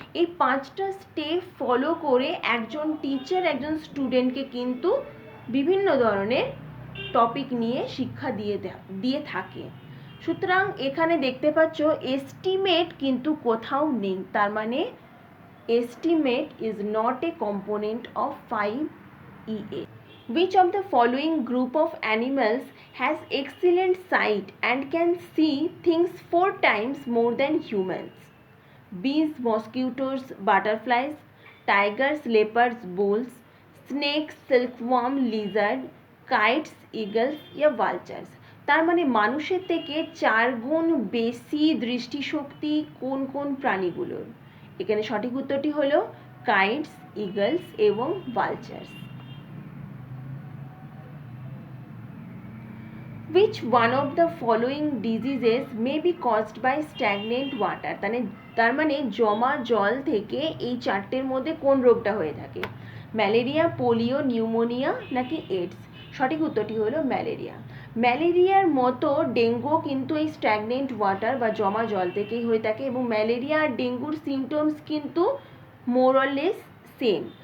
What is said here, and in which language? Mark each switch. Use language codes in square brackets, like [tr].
[bn] এই 5টা step follow করে একজন টিচার একজন স্টুডেন্টকে কিন্তু বিভিন্ন ধরনের টপিক নিয়ে শিক্ষা দিয়ে থাকে। সুতরাং এখানে দেখতে পাচ্ছ এস্টিমেট কিন্তু কোথাও নেই, তার মানে [en] estimate is not a component of 5ES. Which of the following group of animals has excellent sight and can see things 4 times more than humans? Bees, mosquitoes, butterflies, tigers, leopards, bulls, snakes, silkworm, lizard, kites, eagles [hi] या [en] vultures? [bn] তার মানে মানুষের থেকে 4 গুণ বেশি দৃষ্টিশক্তি কোন কোন প্রাণীগুলোর? এখানে সঠিক উত্তরটি হলো কাইটস, ইগলস এবং ভালচার্স। [en] Which one of the following diseases may be caused by stagnant water? [bn] তার মানে জমা জল থেকে এই 4টের মধ্যে কোন রোগটা হয়ে থাকে? ম্যালেরিয়া, পোলিও, নিউমোনিয়া নাকি এইডস? সঠিক উত্তরটি হলো ম্যালেরিয়া। ম্যালেরিয়ার মতো ডেঙ্গু কিন্তু এই স্ট্যাগনেন্ট ওয়াটার বা জমা জল থেকেই হয়ে থাকে, এবং ম্যালেরিয়া আর ডেঙ্গুর সিমটমস কিন্তু [en] More or less same.